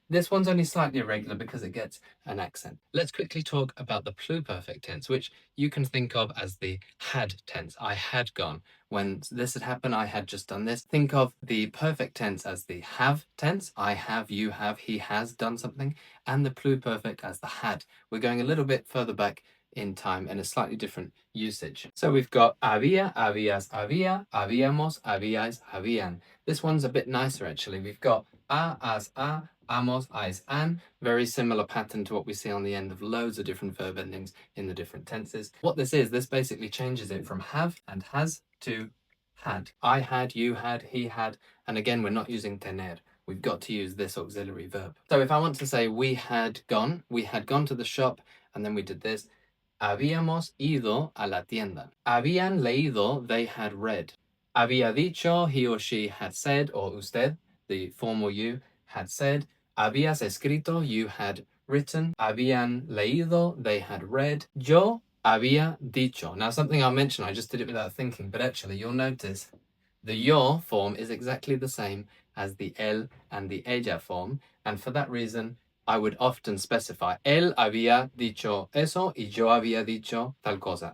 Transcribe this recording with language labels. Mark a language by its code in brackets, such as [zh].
[en] This one's only slightly irregular because it gets an accent. Let's quickly talk about the pluperfect tense, which you can think of as the had tense. I had gone. When this had happened, I had just done this. Think of the perfect tense as the have tense. I have, you have, he has done something. And the pluperfect as the had. We're going a little bit further back in time and a slightly different usage. So we've got [es] había, habías, había, habíamos, habíais, habían. [en] This one's a bit nicer actually. We've got as, amos, ais, an. Very similar pattern to what we see on the end of loads of different verb endings in the different tenses. What this is, this basically changes it from have and has to had. I had, you had, he had, and again, we're not using tener. We've got to use this auxiliary verb. So if I want to say we had gone to the shop, and then we did this. [es] Habíamos ido a la tienda. Habían leído, [en] they had read. [es] Había dicho, [en] he or she had said, or usted, the formal you, had said. [es] Habías escrito, [en] you had written. [es] Habían leído, [en] they had read. [es] Yo había dicho. [en] Now, something I'll mention, I just did it without thinking, but actually, you'll notice the yo form is exactly the same as the él and the ella form, and for that reason, I would often specify [es] él había dicho eso y yo había dicho tal cosa.